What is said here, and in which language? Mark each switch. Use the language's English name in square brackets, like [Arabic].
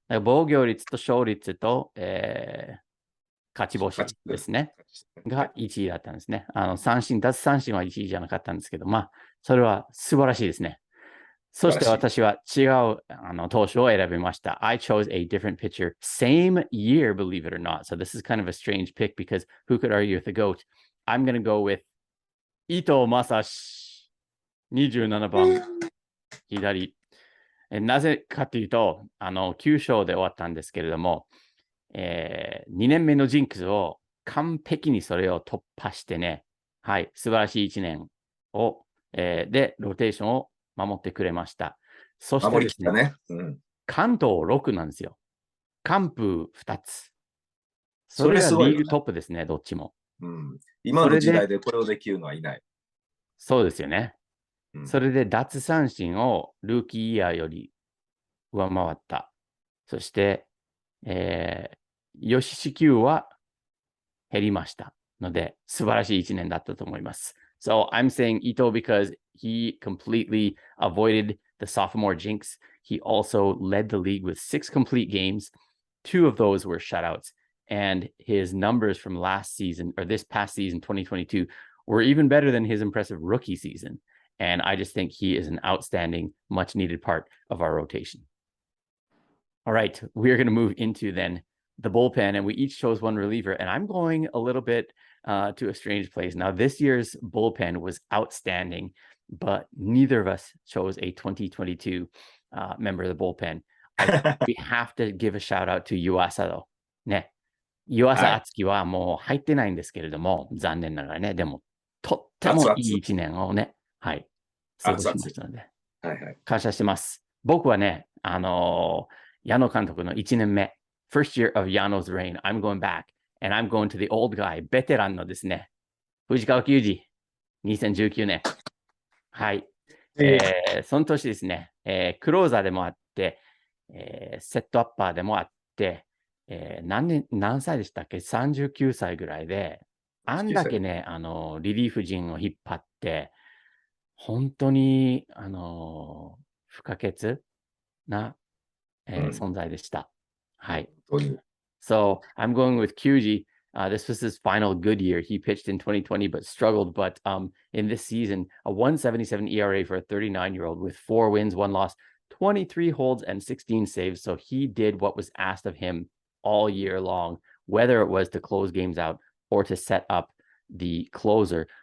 [Japanese] 防御率と勝率と、勝ち星ですね。が1位だったんですね。奪三振は1位じゃなかったんですけど、まあ、それは素晴らしいですね。そして私は違う投手を選びました。 [English] I chose a different pitcher, same year, believe it or not. So this is kind of a strange pick because who could argue with the GOAT? I'm going to go with 伊藤正史、 [Japanese] 27番、左。なぜかというと、9勝で終わったんですけれども、2年目のジンクスを完璧にそれを突破してね、はい、素晴らしい1年を、で、ローテーションを守ってくれました。そしてですね、関東6なんですよ。完封2つ。それがリーグトップですね、どっちも。今の時代でこれをできるのはいない。そうですよね。それで奪三振をルーキーイヤーより上回った。そして、吉支給は減りましたので、素晴らしい1年だったと思います。 [English] So I'm saying Ito because he completely avoided the sophomore jinx. He also led the league with 6 complete games. 2 of those were shutouts. And his numbers from last season, or this past season, 2022, were even better than his impressive rookie season. And I just think he is an outstanding, much needed part of our rotation. All right, we're going to move into then the bullpen, and we each chose one reliever. And I'm going a little bit to a strange place. Now, this year's bullpen was outstanding, but neither of us chose a 2022 member of the bullpen. We have to give a shout out to Yuasa though. [Japanese] ね。湯浅敦樹はもう入ってないんですけれども、残念ながらね、でも、とってもいい1年をね、はい、過ごしましたので。はいはい。感謝してます。僕はね、矢野監督の1年目、 [English] First year of Yano's reign, I'm going back, and I'm going to the old guy, [Japanese] ベテランのですね、藤川球児、2019年。はい。その年ですね、クローザーでもあって、セットアッパーでもあって、何歳でしたっけ ?39 歳ぐらいで、あんだけね、リリーフ陣を引っ張って、本当に、不可欠な、存在でした。 [English] はい。So I'm going with Kyuji. This was his final good year. He pitched in 2020 but struggled. But in this season, a 177 ERA for a 39-year-old with 4 wins, 1 loss, 23 holds, and 16 saves. So he did what was asked of him all year long, whether it was to close games out or to set up the closer.